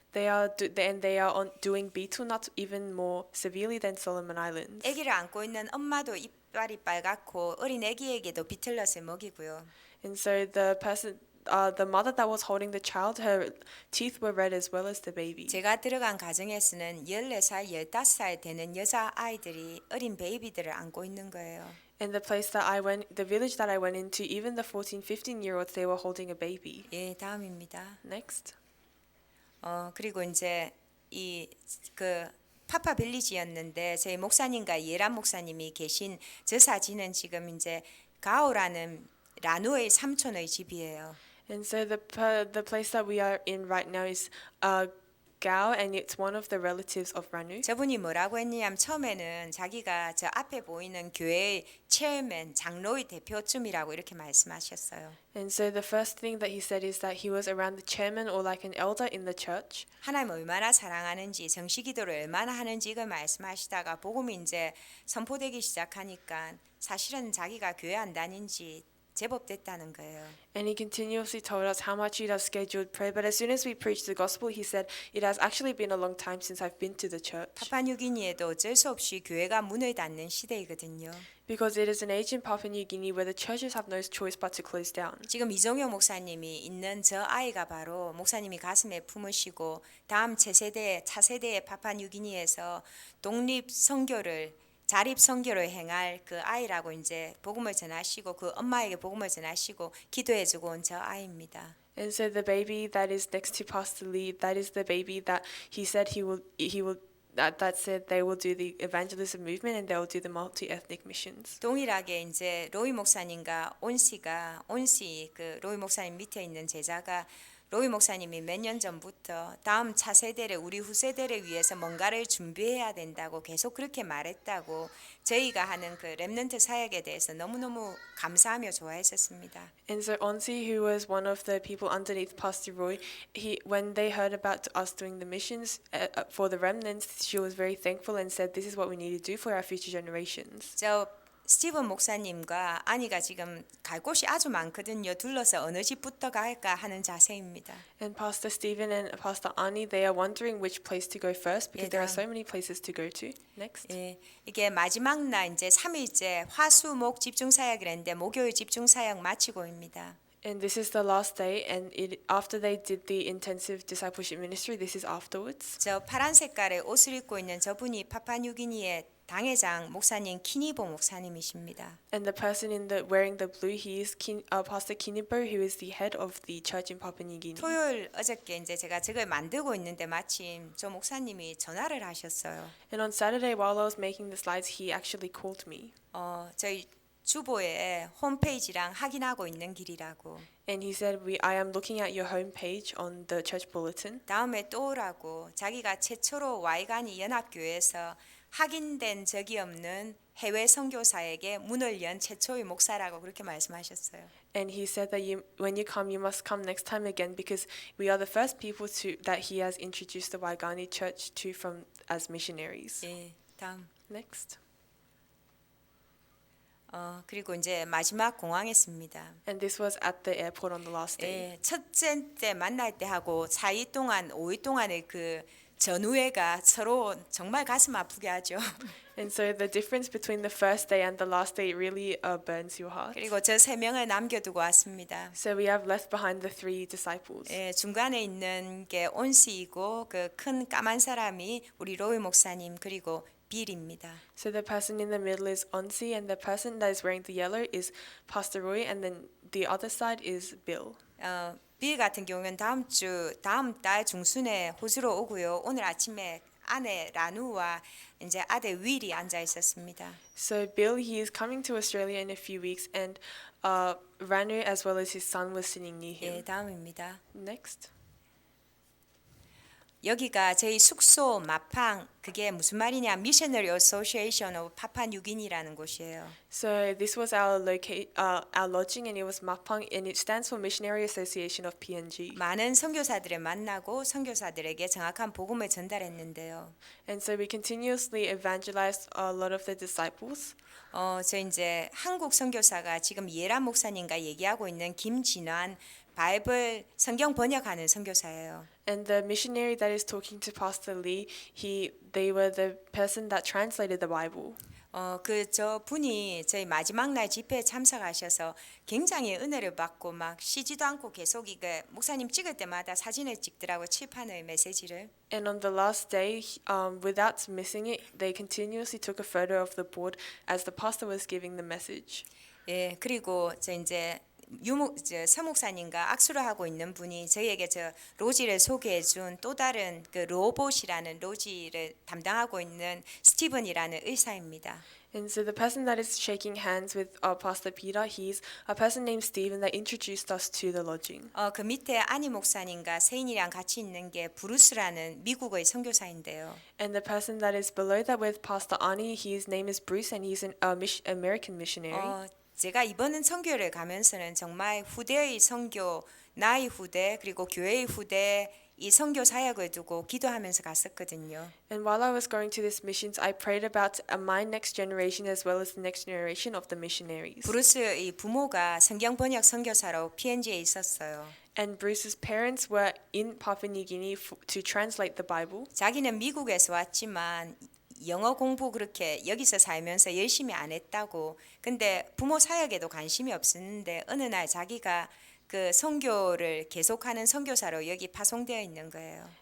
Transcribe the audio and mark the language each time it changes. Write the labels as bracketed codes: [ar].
[en] They are doing beetle nuts even more severely than Solomon Islands. [ko] 아기를 안고 있는 엄마도 이빨이 빨갛고 어린 아기에게도 비틀넛을 먹이고요. [en] And so the mother that was holding the child, her teeth were red as well as the baby. [ko] 제가 들어간 가정에서는 14살, 15살 되는 여자 아이들이 어린 베이비들을 안고 있는 거예요. [en] And the village that I went into, even the 14, 15-year-olds, they were holding a baby. [ko] 예, 다음입니다. [en] Next. [ko] 그리고 이제 이 그 파파 빌리지였는데 저희 목사님과 예란 목사님이 계신 저 사진은 지금 이제 가오라는 라누의 삼촌의 집이에요. [en] And so the place that we are in right now is Gao, and it's one of the relatives of Ranu. [ko] 저분이 뭐라고 했냐면 처음에는 자기가 저 앞에 보이는 교회의 체어맨 장로의 대표쯤이라고 이렇게 말씀하셨어요. [en] And so the first thing that he said is that he was around the chairman or like an elder in the church. [ko] 하나님 얼마나 사랑하는지 정식기도를 얼마나 하는지 이걸 말씀하시다가 복음이 이제 선포되기 시작하니까 사실은 자기가 교회 안 다닌지 제법 됐다는 거예요. [en] And he continuously told us how much he'd have scheduled prayer. But as soon as we preached the gospel, he said, it has actually been a long time since I've been to the church. [ko] 파푸아뉴기니에도 어쩔 수 없이 교회가 문을 닫는 시대이거든요. [en] Because it is an age in Papua New Guinea where the churches have no choice but to close down. [ko] 지금 이종영 목사님이 있는 저 아이가 바로 목사님이 가슴에 품으시고 다음 차세대의 파푸아뉴기니에서 독립 선교를 자립 선교를 행할 그 아이라고 이제 복음을 전하시고 그 엄마에게 복음을 전하시고 기도해주고 온 저 아이입니다. [en] And so the baby that is next to Pastor Lee, that is the baby that he said he will that said they will do the evangelism movement and they will do the multi-ethnic missions. [ko] 동일하게 이제 로이 목사님과 온씨 그 로이 목사님 밑에 있는 제자가 로이 목사님이 몇 년 전부터 다음 차세대를 우리 후세대를 위해서 뭔가를 준비해야 된다고 계속 그렇게 말했다고 저희가 하는 그 렘넌트 사역에 대해서 너무너무 감사하며 좋아했었습니다. [en] And so Onsi, who was one of the people underneath Pastor Roy, when they heard about us doing the missions for the remnants, she was very thankful and said, "This is what we need to do for our future generations." [ko] 저 스티븐 목사님과 아니가 지금 갈 곳이 아주 많거든요. 둘러서 어느 집부터 갈까 하는 자세입니다. [en] And Pastor Stephen and Pastor Ani, they are wondering which place to go first because there are Yeah. so many places to go to. Next. [ko] 예, 이게 마지막 날 이제 3일째 화수목 집중 사역이랬는데 목요일 집중 사역 마치고입니다. [en] And this is the last day, and after they did the intensive discipleship ministry, this is afterwards. [ko] 저 파란 색깔의 옷을 입고 있는 저분이 파푸아뉴기니의 당회장 목사님 키니보 목사님이십니다. [en] And the person wearing the blue, he is Pastor Kinibo, who is the head of the church in Papua New Guinea. [ko] 토요일 어저께 이제 제가 저걸 만들고 있는데 마침 저 목사님이 전화를 하셨어요. [en] And on Saturday, while I was making the slides, he actually called me. [ko] 저희 주보에 홈페이지랑 확인하고 있는 길이라고. [en] And he said, I am looking at your homepage on the church bulletin. [ko] 다음에 또 오라고 자기가 최초로 와이가니 연합교회에서 확인된 적이 없는 해외 선교사에게 문을 연 최초의 목사라고 그렇게 말씀하셨어요. [en] And he said that when you come, you must come next time again because we are the first people that he has introduced the Waigani church to as missionaries. [ko] 예, 다음. [en] Next. [ko] 그리고 이제 마지막 공항했습니다. [en] And this was at the airport on the last day. [ko] 예, 첫째 때 만날 때 하고 4일 동안 5일 동안의 그 전후회가 서로 정말 가슴 아프게 하죠. [en] And so the difference between the first day and the last day really burns your heart. [ko] 그리고 저 세 명을 남겨두고 왔습니다. [en] So we have left behind the 3 disciples. [ko] 예, 중간에 있는 게 온씨이고 그 큰 까만 사람이 우리 로이 목사님 그리고 빌입니다. [en] So the person in the middle is Onsi and the person that is wearing the yellow is Pastor Roy and then the other side is Bill. [ko] 빌 같은 경우는 다음 달 중순에 호주로 오고요. 오늘 아침에 아내 라누와 이제 아들 윌이 앉아 있었습니다. [en] So Bill, he is coming to Australia in a few weeks and Ranu as well as his son was sitting near him. [ko] 예, 다음입니다. [en] Next. [ko] 여기가 저희 숙소 마팡 그게 무슨 말이냐? Missionary Association of Papua New Guinea라는 곳이에요. [en] So this was our lodging and it was Mapang and it stands for Missionary Association of PNG. [ko] 많은 선교사들을 만나고 선교사들에게 정확한 복음을 전달했는데요. [en] And so we continuously evangelized a lot of the disciples. [ko] 저 이제 한국 선교사가 지금 예란 목사님과 얘기하고 있는 김진환 바이블 성경 번역하는 선교사예요. [en] And the missionary that is talking to Pastor Lee, they were the person that translated the Bible. [ko] 저 분이 저희 마지막 날 집회에 참석하셔서 굉장히 은혜를 받고 막 쉬지도 않고 계속 이게 목사님 찍을 때마다 사진을 찍더라고 칠판의 메시지를. [en] And on the last day, without missing it, they continuously took a photo of the board as the pastor was giving the message. [ko] 예, 그리고 저 이제 서목사님과 악수를 하고 있는 분이 저희에게 저 로지를 소개해준 또 다른 그 로봇이라는 로지를 담당하고 있는 스티븐이라는 의사입니다. [en] And so the person that is shaking hands with Pastor Peter, he's a person named Stephen that introduced us to the lodging. [ko] 그 밑에 아니 목사님과 세인이랑 같이 있는 게 브루스라는 미국의 선교사인데요. [en] And the person that is below that with Pastor Ani, his name is Bruce and he's an American missionary. [ko] 제가 이번 선교를 가면서는 정말 후대의 선교, 나의 후대 그리고 교회의 후대 이 선교 사역을 두고 기도하면서 갔었거든요. [en] And while I was going to this missions, I prayed about my next generation as well as the next generation of the missionaries. [ko] 브루스의 부모가 성경 번역 선교사로 PNG에 있었어요. [en] And Bruce's parents were in Papua New Guinea to translate the Bible. [ko] 자기는 미국에서 왔지만 영어 공부 그렇게 여기서 살면서 열심히 안 했다고. 근데 부모 사역에도 관심이 없었는데 어느 날 자기가 그 선교를 계속하는 선교사로 여기 파송되어 있는 거예요.